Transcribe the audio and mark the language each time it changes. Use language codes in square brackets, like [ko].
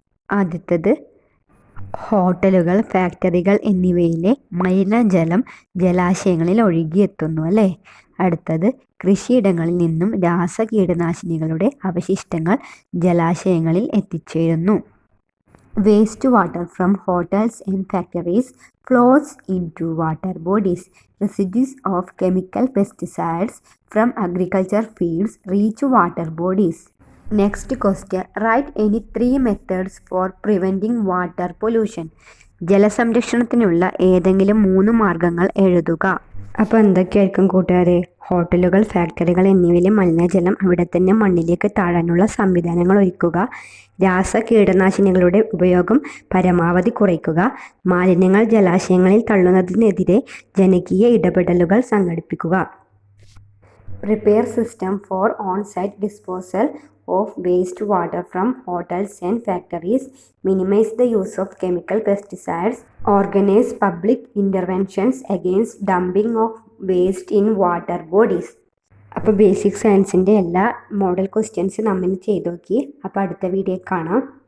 [ml] ആദ്യത്തേത് ഹോട്ടലുകൾ, ഫാക്ടറികൾ എന്നിവയിലെ മലിനജലം ജലാശയങ്ങളിൽ ഒഴുകിയെത്തുന്നു അല്ലേ. അടുത്തത് കൃഷിയിടങ്ങളിൽ നിന്നും രാസകീടനാശിനികളുടെ അവശിഷ്ടങ്ങൾ ജലാശയങ്ങളിൽ എത്തിച്ചേരുന്നു. [en] Waste water from hotels and factories flows into water bodies. Residues of chemical pesticides from agriculture fields reach water bodies. Next question. Write any 3 methods for preventing water pollution. [ml] ജലസംരക്ഷണത്തിനുള്ള ഏതെങ്കിലും 3 മാർഗങ്ങൾ എഴുതുക. അപ്പോൾ എന്തൊക്കെയായിരിക്കും കൂട്ടുകാരെ? ഹോട്ടലുകൾ, ഫാക്ടറികൾ എന്നിവയിലെ മലിനജലം അവിടെ തന്നെ മണ്ണിലേക്ക് താഴാനുള്ള സംവിധാനങ്ങൾ ഒരുക്കുക. രാസകീടനാശിനികളുടെ ഉപയോഗം പരമാവധി കുറയ്ക്കുക. മാലിന്യങ്ങൾ ജലാശയങ്ങളിൽ തള്ളുന്നതിനെതിരെ ജനകീയ ഇടപെടലുകൾ സംഘടിപ്പിക്കുക. [en] Prepare system for on-site disposal of waste water from hotels and factories. Minimize the use of chemical pesticides. Organize public interventions against dumping of waste in water bodies. [ml] അപ്പോൾ ബേസിക് സയൻസിൻ്റെ എല്ലാ മോഡൽ ക്വസ്റ്റ്യൻസ് നമ്മൾ ചെയ്ത് നോക്കി. അപ്പോൾ അടുത്ത video കാണാം.